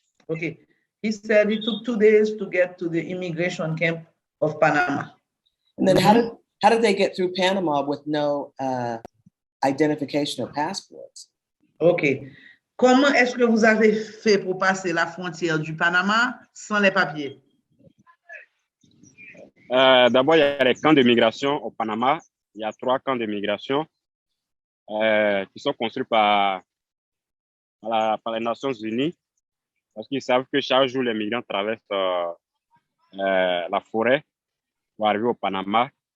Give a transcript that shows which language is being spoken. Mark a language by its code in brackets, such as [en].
[en] Okay. He said it took 2 days to get to the immigration camp of Panama. And then how did they get through Panama with no identification or passports? OK. [fr] Comment est-ce que vous avez fait pour passer la frontière du Panama sans les papiers? D'abord, il y a les camps de migration au Panama. Il y a 3 camps de migration qui sont construits par les Nations Unies parce qu'ils savent que chaque jour, les migrants traversent la forêt pour arriver au Panama.